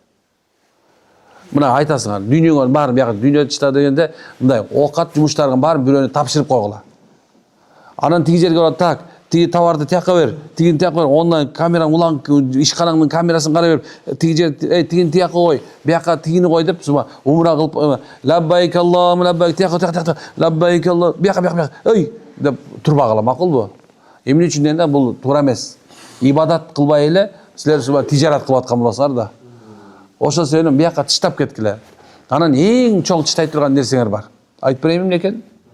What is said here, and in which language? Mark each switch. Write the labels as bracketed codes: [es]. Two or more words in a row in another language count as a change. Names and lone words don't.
[ky] Мына айтасыңар, дүйнөңөр баарын бияка дүйнө ташта дегенде, мындай оокат жумуштардын баарын бирөөнө тапшырып койгула. Анан тиги жерге барып, так, тиги товарды тияка бер, тигини тияка бер, ондан камераң улан ишканаңдын камерасын карай бер, тиги жер, тигини тияка кой, бияка тигини кой деп, умра кылып, [ar] لبيك اللهم لبيك, [ky] тияка, [ar] لبيك الله, [ky] бияка, ой, деп турбагыла, макулбу? Эмне үчүн дегенде бул туура эмес. Ибадат кылбай эле, силер тижарат кылып аткан болосуңар да. Ошол себептен бияка таштап кеткиле. Анан эң чоң тыштай турган нерсеңер бар. Айтып берейинби эмне экен?